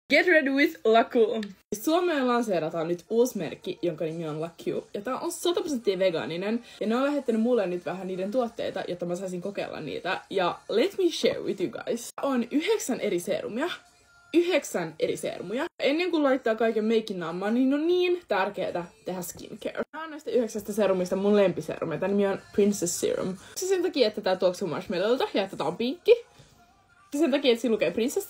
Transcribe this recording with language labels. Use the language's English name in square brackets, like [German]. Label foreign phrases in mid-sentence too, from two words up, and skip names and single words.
[English] Get ready with Laku! [Finnish] Suomeen lanseerataan nyt uusi merkki, jonka nimi on Laku. Ja tää on 100% vegaaninen. Ja ne on lähettänyt mulle nyt vähän niiden tuotteita, jotta mä saisin kokeilla niitä. [English] Ja let me share with you guys. [Finnish] On 9 eri serumia. 9 eri serumuja. Ennen kuin laittaa kaiken meikin naamaan, niin on niin tärkeää tehdä skincare. Tää on näistä 9 serumista mun lempiserumi. Tää nimi on Princess Serum. Se sen takia, että tää tuoksuu marshmallowlta ja että tää on pinkki. Sen takia, että siinä lukee prinsessa.